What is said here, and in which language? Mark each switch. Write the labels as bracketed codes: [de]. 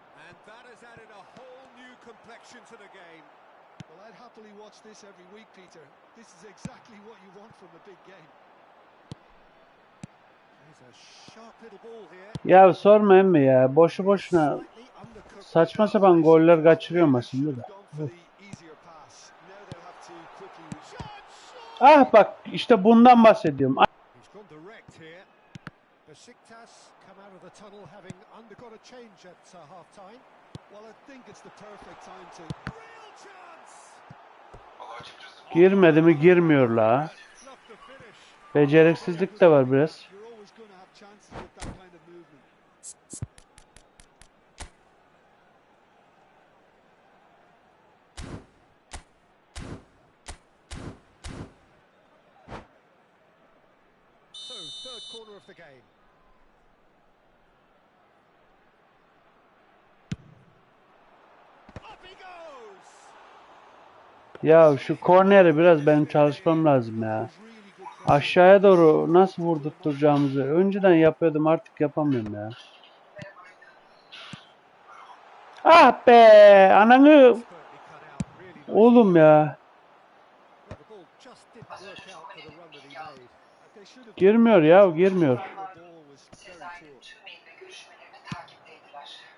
[en] And that has added a whole new complexion to the game. Well, I'd happily watch this every week, Peter. This is exactly what you want from a big game. There's a sharp little ball here. [tr] Ya sorma emmi ya. Boşu boşuna [en] Slightly undercooked. [tr] saçma sapan goller kaçırıyorum aslında da. [en] Gone for the easier pass. Now they'll have to quickly... [tr] Ah bak işte bundan bahsediyorum. [en] He's gone direct here. Besiktas come out of the tunnel having undergone a change at half-time. Well, I think it's the perfect time to... Real chance! [tr] Valla açıkçası Girmedi mi girmiyor la. [en] Not the finish. [tr] Beceriksizlik de var biraz. [en] You're always going to have chances with that kind of movement. So, third corner of the game. Up he goes! [tr] Ya şu korneri biraz benim çalışmam lazım ya. Aşağıya doğru nasıl vurdurtturacağımızı önceden yapıyordum, artık yapamıyorum ya. Ah be ananı [en] Expertly cut out, really nice. [tr] oğlum ya. [en] Well, the ball just didn't work out for the run that he made. They should have... [tr] Girmiyor ya, girmiyor. [en] The ball was very [tr] Sezai'nin [en] poor. [tr] tüm mail ve görüşmelerini takipteydiler.